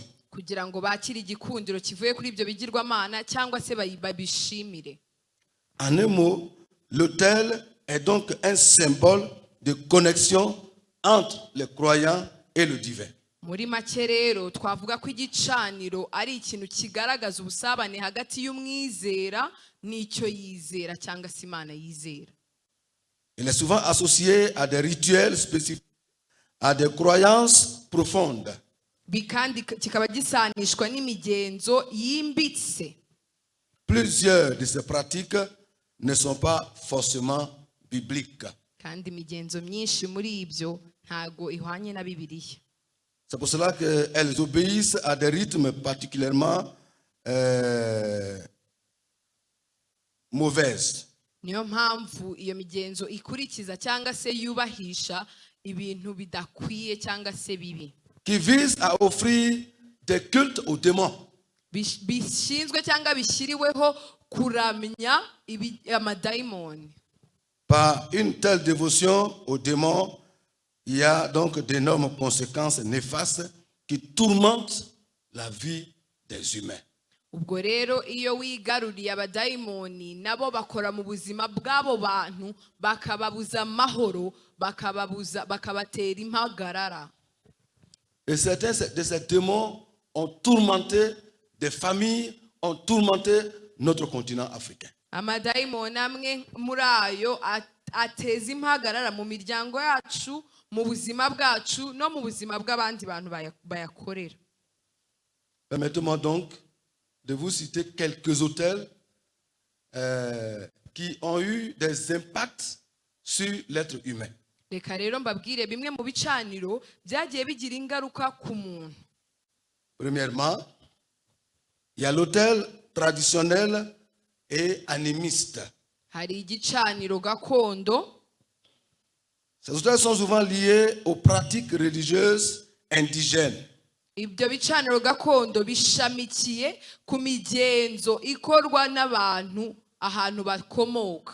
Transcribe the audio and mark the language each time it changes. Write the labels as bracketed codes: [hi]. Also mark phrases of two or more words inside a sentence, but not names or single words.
[rw] Kugira ngo bakire igikundiro kivuye kuri ibyo bigirwamana cyangwa se babishimire. [fr] En un mot, l'autel est donc un symbole de connexion entre les croyants et le divin. [rw] Muri make rero twavuga ko igicaniro ari ikintu kigaragaza ubusabane hagati y'umwizera n'icyo yizera cyangwa se Imana yizera. [fr] Il est souvent associé à des rituels spécifiques, à des croyances profondes. [rw] Kandi kikaba gisanishwa n'imigenzo yimbitse. [fr] Plusieurs de ces pratiques ne sont pas forcément bibliques. [rw] Kandi imigenzo myinshi muri ibyo ntago ihwanye na Bibiliya. [fr] C'est pour cela qu'elles obéissent à des rythmes particulièrement mauvais. [rw] Niyo mpamvu iyo migenzo ikurikiza cyangwa se yubahisha ibintu bidakwiye cyangwa se bibi. [fr] Qui visent à offrir des cultes aux démons. [rw] Bishinzwe cyangwa bishyiriweho kuramya amadayimoni. [fr] Par une telle dévotion aux démons, il y a donc d'énormes conséquences néfastes qui tourmentent la vie des humains. [rw] Ubwo rero iyo wigaruriye abadayimoni nabo bakora mu buzima bw'abo bantu bakababuza amahoro bakabatera impagarara. [fr] Et certains de ces démons ont tourmenté des familles, ont tourmenté notre continent africain. [rw] Amadayimoni amwe muri ayo ateza impagarara mu miryango yacu, mu buzima bwacu no mu buzima bw'abandi bantu bayakorera. [fr] Permettez-moi donc de vous citer quelques autels qui ont eu des impacts sur l'être humain. [rw] Reka rero mbabwire bimwe mu bicaniro byagiye bigira ingaruka ku muntu. [fr] Premièrement, il y a l'autel traditionnel et animiste. [rw] Hari igicaniro gakondo. [fr] Ces autels sont souvent liés aux pratiques religieuses indigènes. [rw] Ibyo bicaniro gakondo bishamikiye ku migenzo ikorwa n'abantu ahantu bakomoka.